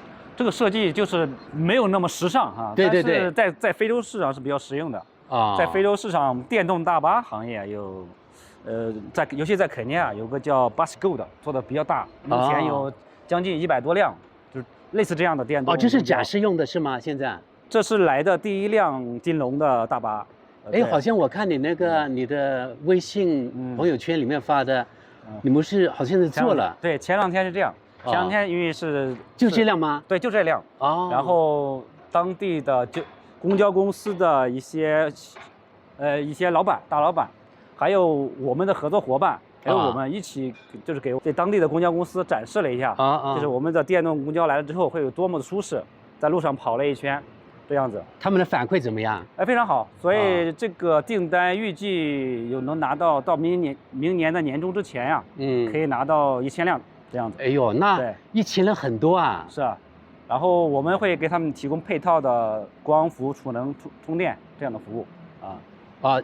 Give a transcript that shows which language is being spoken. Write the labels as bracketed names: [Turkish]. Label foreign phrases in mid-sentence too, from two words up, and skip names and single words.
[Chinese] 這個設計就是沒有那麼時尚哈。對對對。但是在非洲市場是比較實用的啊。在非洲市場，電動大巴行業有，尤其在肯尼亞有個叫 Busgo 的，做的比較大，目前有將近100多輛，就是類似這樣的電動。哦，這是展示用的是嗎？現在？這是來的第一輛金龍的大巴。哎，好像我看你那個你的微信朋友圈裡面發的，你們是好像是做了。對，前2天是這樣，前2天因為是就這輛嗎？對，就這輛。哦。然後當地的公交公司的一些老闆、大老闆，還有我們的合作夥伴，還有我們一起就是給當地的公交公司展示了一下，就是我們的電動公交來了之後會有多麼的舒適，在路上跑了一圈。這樣子，他們的反饋怎麼樣？非常好，所以這個訂單預計能拿到明年的年中之前呀，可以拿到1000輛這樣子。哎呦，那1000輛很多啊。是啊，然後我們會給他們提供配套的光伏、儲能、充電這樣的服務啊。